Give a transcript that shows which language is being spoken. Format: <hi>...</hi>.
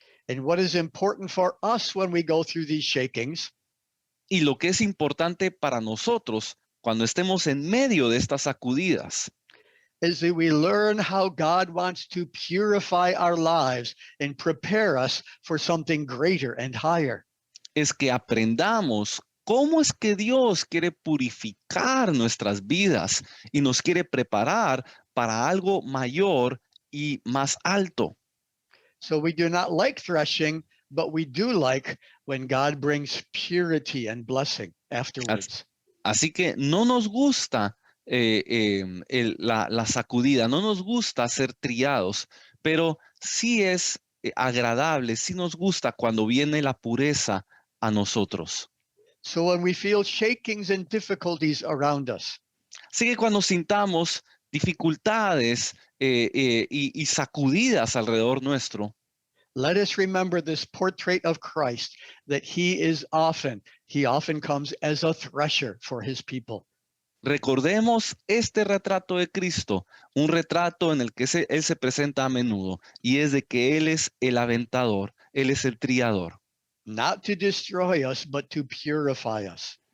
<en>And what is important for us when we go through these shakings</en> <es>Y lo que es importante para nosotros cuando estemos en medio de estas sacudidas</es> <en>is that we learn how God wants to purify our lives and prepare us for something greater and higher.</en> <es>es que aprendamos cómo es que Dios quiere purificar nuestras vidas y nos quiere preparar para algo mayor y más alto.</es> <en>So we do not like threshing, but we do like when God brings purity and blessing afterwards.</en> <es>Así que no nos gusta la sacudida, no nos gusta ser triados, pero sí es agradable, sí nos gusta cuando viene la pureza a nosotros.</es> <en>So when we feel shakings and difficulties around us,</en> <es>Así que cuando sintamos dificultades y sacudidas alrededor nuestro,</es> <en>let us remember this portrait of Christ, that he often comes as a thresher for his people.</en> <es>Recordemos este retrato de Cristo, un retrato en el que Él se presenta a menudo, y es de que Él es el aventador, Él es el triador.</es> <en>not to destroy us, but to purify us.</en>